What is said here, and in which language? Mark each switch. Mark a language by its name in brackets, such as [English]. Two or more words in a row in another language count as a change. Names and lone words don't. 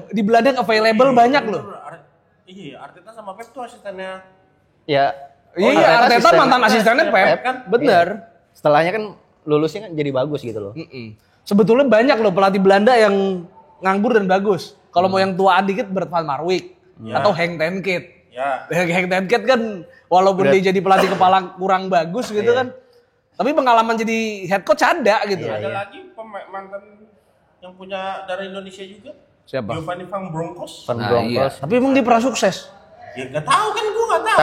[Indonesian] tuh di Belanda yang available banyak loh. Iya, Arteta sama Pep tuh asistennya. Ya. Iya, Arteta mantan asistennya Pep kan. Bener. Iya. Setelahnya kan lulusnya kan jadi bagus gitu loh. Sebetulnya banyak loh pelatih Belanda yang nganggur dan bagus. Kalau mau yang tuaan dikit Bert van Marwijk atau Henk ten Cate. Ya. Henk ten Cate kan walaupun dia jadi pelatih kepala kurang bagus gitu kan. Tapi pengalaman jadi [English] head coach [Indonesian] ada gitu. Ada lagi mantan yang punya darah Indonesia juga. Siapa? Giovanni Van Bronckhorst. Iya. Tapi emang dia pernah sukses. Ya nggak tahu kan, gue nggak tahu.